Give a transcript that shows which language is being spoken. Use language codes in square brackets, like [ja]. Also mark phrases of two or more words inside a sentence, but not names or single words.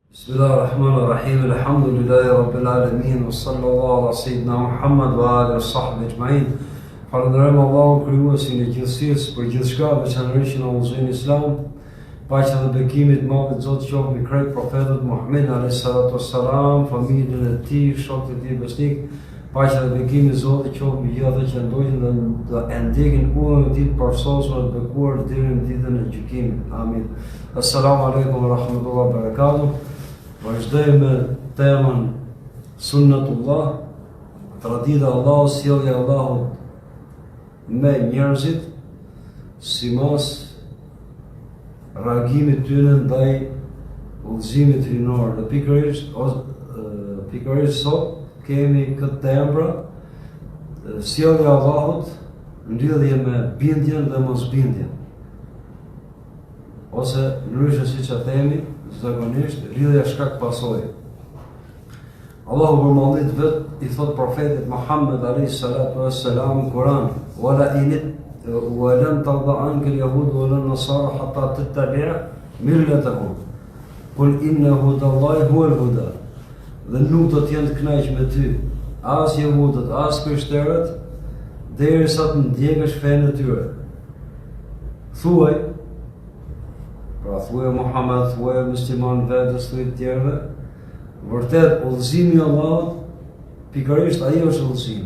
[ar] بسم الله الرحمن الرحيم. الحمد لله رب العالمين وصلى الله على سيدنا محمد وعلى آله وصحبه أجمعين. [sq] Falenderojmë Allahun krijuesin e gjithësisë për gjithçka, veçanërisht në udhëzimin islam. Paqja dhe bekimi të madh të Zotit qoftë mbi krejt profetët Muhammed [ar] عليه الصلاة والسلام, [sq] familjen e tij, shokët e tij besnik. Paqja dhe bekimi të Zotit qoftë mbi gjithë ata që ndojnë dhe ndjekin udhën e tij të përsosur dhe bekuar deri në ditën e gjykimit. Amin. [ar] السلام عليكم ورحمة الله وبركاته. [sq] Vazhdojmë me temën Sunnatullah, tradita e Allahut, sjellja e Allahut me njerëzit, simas reagimit tyre ndaj udhëzimit hyjnor. Dhe pikërisht sot kemi këtë temë, sjellja e Allahut në lidhje me bindjen dhe mosbindjen. Ose ndryshe siç e themi, zakonisht lidhja shkak pasojë. Allahu përmendit vet i thot profetit Muhammed [ar] عليه الصلاة والسلام [sq] në Kur'an: [ar] "ولن ترضى عنك اليهود ولن النصارى حتى تتبع ملتهم. قل إن هدى الله هو الهدى." [sq] Dhe nuk do të jenë të kënaqur me ty as jehudët, as krishterët, derisa të ndjekësh fenë e tyre. Thuaj Muhammed, thuaj musliman vetës, thuaj të tjerëve, vërtet udhëzimi i Allahut, pikërisht ai është udhëzimi.